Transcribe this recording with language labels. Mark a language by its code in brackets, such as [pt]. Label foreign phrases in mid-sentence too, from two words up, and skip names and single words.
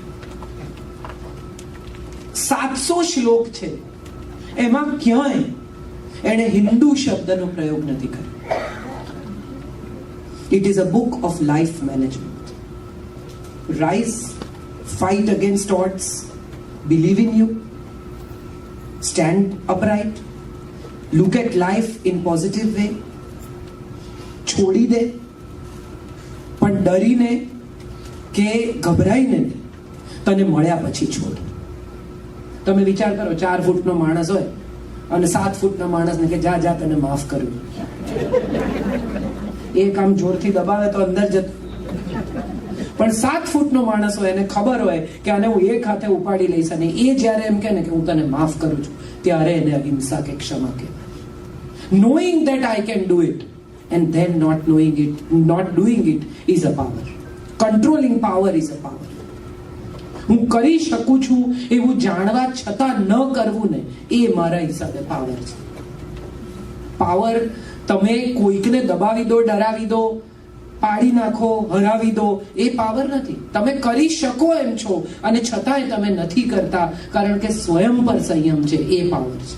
[gu] 700 શ્લોક છે, એમાં ક્યાંય એને હિન્દુ શબ્દનો પ્રયોગ નથી કર્યો. [en] It is a book of life management. Rise, fight against odds, believe in you, stand upright, look at life in positive way. [gu] છોડી દે, પણ ડરીને કે ગભરાઈને તને મળ્યા પછી છોડ. તમે વિચાર કરો, 4 ફૂટનો માણસ હોય અને 7 ફૂટના માણસને કે જા જા તને માફ કર્યું, એ કામ જોરથી દબાવે તો અંદર જતું. પણ 7 ફૂટનો માણસ હોય, એને ખબર હોય કે આને હું એક હાથે ઉપાડી લઈશ, અને એ જ્યારે એમ કહે ને કે હું તને માફ કરું છું, ત્યારે એને અહિંસા કે ક્ષમા કહેવાય. [en] Knowing that I can do it and then not knowing it, not doing it is a power. Controlling power is a power. [gu] હું કરી શકું છું એવું જાણવા છતાં ન કરવું ને, એ મારા હિસાબે પાવર છે. પાવર તમે કોઈકને દબાવી દો, ડરાવી દો, પાડી નાખો, હરાવી દો, એ પાવર નથી. તમે કરી શકો એમ છો અને છતાંય તમે નથી કરતા કારણ કે સ્વયં પર સંયમ છે, એ પાવર છે.